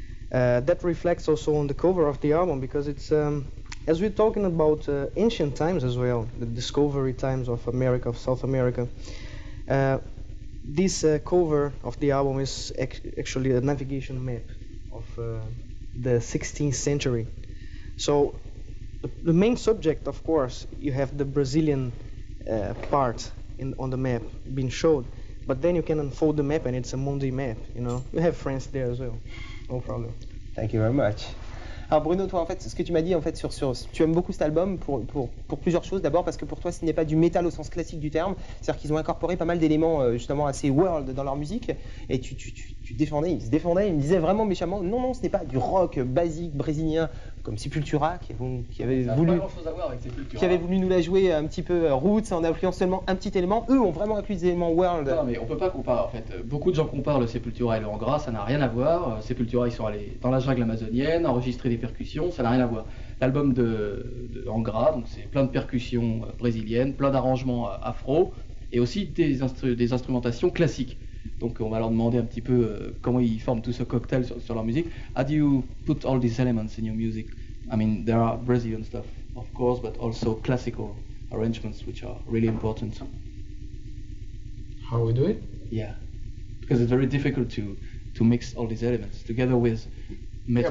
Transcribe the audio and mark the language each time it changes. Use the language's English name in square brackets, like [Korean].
[English] That reflects also on the cover of the album because it's, as we're talking about ancient times as well, the discovery times of America, of South America, this cover of the album is actually a navigation map of the 16th century. So the main subject, of course, you have the Brazilian part on the map being showed, but then you can unfold the map and it's a Mundi map, you know. You have France there as well, no problem. Thank you very much. [French] Alors Bruno, toi en fait, ce que tu m'as dit en fait tu aimes beaucoup cet album pour plusieurs choses. D'abord parce que pour toi ce n'est pas du métal au sens classique du terme, c'est-à-dire qu'ils ont incorporé pas mal d'éléments justement assez world dans leur musique. Et tu défendais, ils se défendaient, ils me disaient vraiment méchamment non, ce n'est pas du rock basique brésilien comme Sepultura qui avait voulu nous la jouer un petit peu roots en incluant seulement un petit élément. Eux ont vraiment inclus des éléments world. Non mais on peut pas comparer en fait. Beaucoup de gens comparent le Sepultura et le Angra, ça n'a rien à voir. Sepultura ils sont allés dans la jungle amazonienne, enregistrer des percussions, ça n'a rien à voir. L'album de Angra, donc c'est plein de percussions brésiliennes, plein d'arrangements afro et aussi des instrumentations classiques. Donc on va leur demander un petit peu comment ils forment tout ce cocktail sur leur musique. [English] How do you put all these elements in your music? I mean, there are Brazilian stuff, of course, but also classical arrangements, which are really important. How we do it? Yeah, because it's very difficult to mix all these elements together with metal.